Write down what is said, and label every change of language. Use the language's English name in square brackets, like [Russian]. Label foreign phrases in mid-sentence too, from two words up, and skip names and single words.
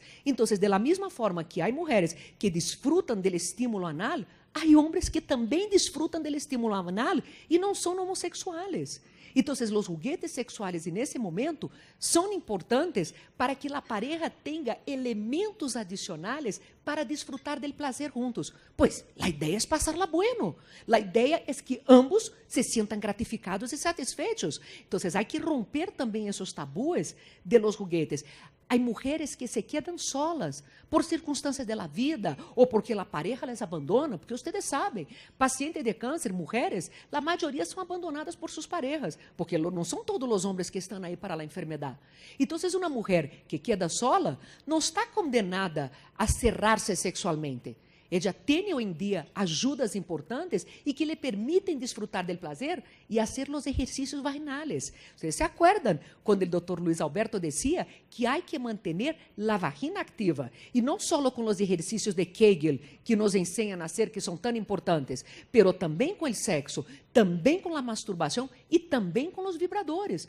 [Portuguese] Então, de la mesma forma que há mulheres que disfrutam do estímulo anal, há homens que também disfrutam do estímulo anal e não são homossexuais. Então, os juguetes sexuais, nesse momento, são importantes para que a pareja tenha elementos adicionais para disfrutar do prazer juntos. Pois, a ideia é passar-la bueno. A ideia é que ambos se sintam gratificados e satisfeitos. Então, há que romper também esses tabus [Spanish] de los juguetes. [Portuguese] Há mulheres que se quedam solas por circunstâncias da vida ou porque a [Spanish] pareja les abandona, [Portuguese] porque vocês sabem, pacientes de câncer, mulheres, a maioria são abandonadas por suas parejas, porque não são todos os homens que estão aí para a enfermidade. Então, uma mulher que [Spanish] queda sola [Portuguese] não está condenada a cerrar-se sexualmente. [Spanish] Ella tiene hoy en día ayudas importantes y que le permiten disfrutar del placer y hacer los ejercicios vaginales. Ustedes se acuerdan cuando el doctor Luis Alberto decía que hay que mantener la vagina activa y no solo con los ejercicios de Kegel que nos enseñan a hacer, que son tan importantes, pero también con el sexo, también con la masturbación y también con los vibradores.